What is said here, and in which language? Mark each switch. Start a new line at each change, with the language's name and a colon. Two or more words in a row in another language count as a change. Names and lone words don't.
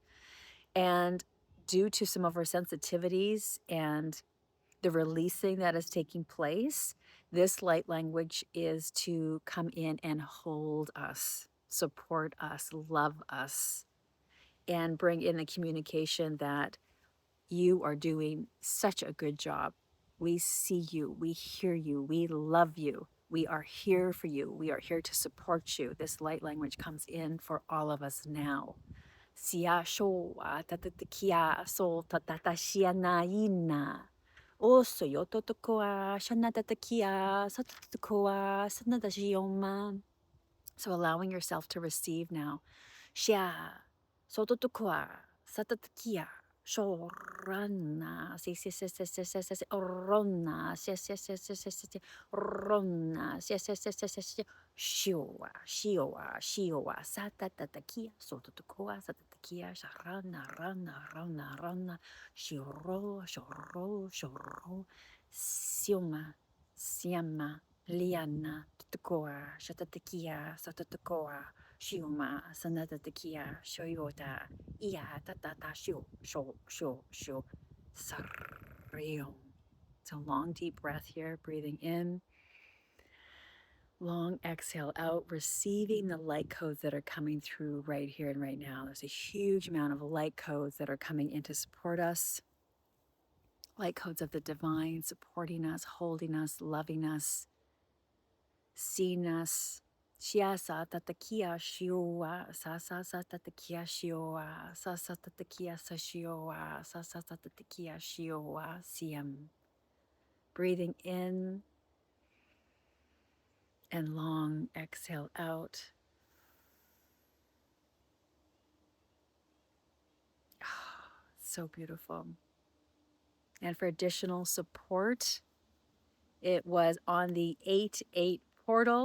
English: And due to some of our sensitivities and the releasing that is taking place, this light language is to come in and hold us, support us, love us, and bring in the communication that you are doing such a good job. We see you, we hear you, we love you. We are here for you. We are here to support you. This light language comes in for all of us now. Sia sho wa tatatakia so tatatashia Oso yo totokoa shana tatakia satatakoa sanadashioma. So allowing yourself to receive now. Shia sototokoa satatakia shorana si si si si si si si si orona si si si si si si si orona si si si si si si shioa shioa shioa satatatakia sototokoa satatakia sharana rana rana rana shioro shoro shoro sioma siama liana totokoa shatatakia satatakoa Shiuma sanatatakia shoyota ia tatata sho sho sho sho sarreom. So long deep breath here, breathing in, long exhale out, receiving the light codes that are coming through right here and right now. There's a huge amount of light codes that are coming in to support us. Light codes of the divine supporting us, holding us, loving us, seeing us. Shia sa tatakia shioa, sa tatakia shioa, sa tatakia sa shioa, sa tatakia shioa, siam. Breathing in and long exhale out. So beautiful. And for additional support, it was on the 8-8 portal.